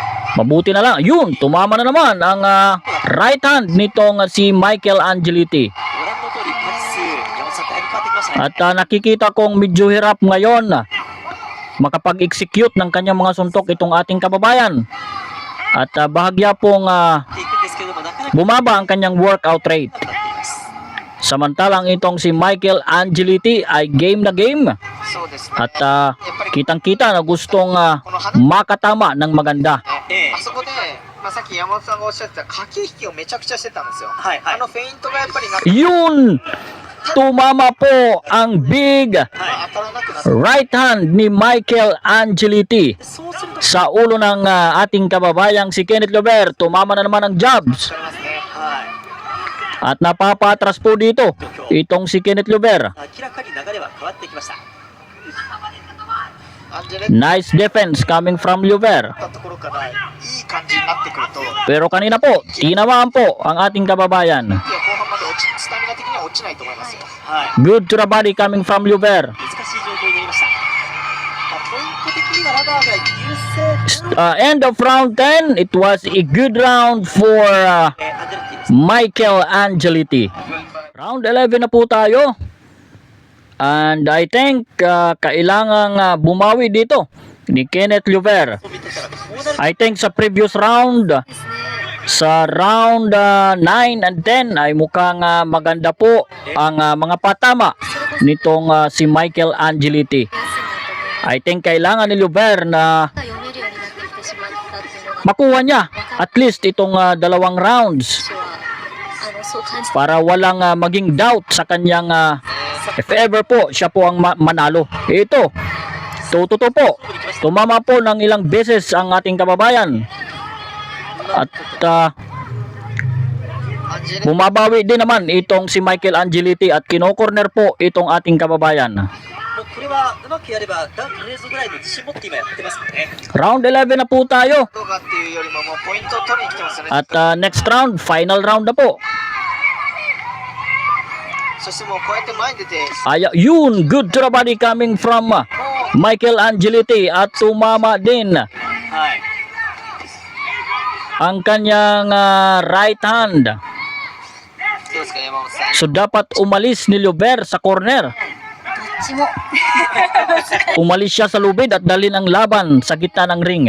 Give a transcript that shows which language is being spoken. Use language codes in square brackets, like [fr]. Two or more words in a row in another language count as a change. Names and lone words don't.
[tl] Mabuti na lang. Yun, tumama na naman ang right hand nitong si Michael Angeliti. [ja] ご覧の通り、パス数、山本さん、だいぶ変わってきましたね。 [tl] At nakikita kong medyo hirap ngayon makapag-execute ng kanyang mga suntok itong ating kababayan. At bahagya pong [ja] っていくんですけれども、なかなか [tl] bumaba ang kanyang [en] workout rate. [ja] なくなっています。 [tl] Samantalang itong si Michael Angeliti ay game na game. [ja] そうですね。 [tl] At [ja] やっぱり [tl] kitang-kita na gustong makatama ng maganda. [ja] あそこで、まあ、さっき山本さんがおっしゃってた駆け引きをめちゃくちゃしてたんですよ。はいはいあのフェイントがやっぱりなく [tl] Yun! Tumama po ang big [ja] 当たらなくなって [en] right hand [tl] ni Michael Angeliti [ja] そうすると、 [tl] sa ulo ng ating kababayang si Kenneth Lover. Tumama na naman ang jabs [ja] わかりますね。はい、 [tl] at napapatras po dito itong si Kenneth Lover. [ja] 明らかに流れは変わってきました。アンジェレッティ [en] Nice defense coming from Lover. [ja] だったところからいい感じになってくると、いや [tl] Pero kanina po, tinamaan po ang ating kababayan. [ja] 後半までスタミナ的には落ちないと思いますよ。はい、 [en] Good to the body coming from Lover. [ja] 難しい状況になりました。ポイント的にはラバーが優勢。 [en] End of round 10, it was a good round for [ja] アンジェレッティです。 [tl] Michael Angeliti. Round 11 na po tayo. [en] And I think [tl] kailangang bumawi dito ni Kenneth Lover. [ja] 見てたらこうなる [en] I think sa previous round, [ja] ですね。 [tl] sa [en] round 9 and 10 [tl] ay mukhang maganda po ang mga patama nitong si Michael Angeliti. [ja] 休むと思います。 [en] I think [tl] kailangan ni Lover na [ja] 読めるようになってきてしまったっていうのが [tl] makuha niya [en] at least [tl] itong dalawang rounds [ja] 私はそう感じて [tl] para walang maging doubt sa kanyang [en] if ever [tl] po siya po ang manalo. Ito, tututo po. Tumama po ng ilang beses ang ating kababayan. At [ja] アンジェレッティ [tl] bumabawi din naman itong si Michael Angeliti at kino-corner po itong ating kababayan. [ja] もうこれはうまくやればダウンレーズぐらいの自信持って今やってますからね。 [tl] Round 11 na po tayo. [ja] とかっていうよりももうポイントを取りに来てますよね。 [tl] At [en] next round, final round [tl] na po. [ja] そしてもうこうやって前に出て、 [tl] Yun, [en] good to the body coming from Michael Angeliti [tl] at tumama din [ja] はい。 [tl] ang kanyang [en] right hand. [ja] どうですか山本さん。 [tl] So dapat umalis ni Lover sa corner. [ja] どっちも [tl] Umalis siya sa lubid at dalhin ang laban sa gitna ng ring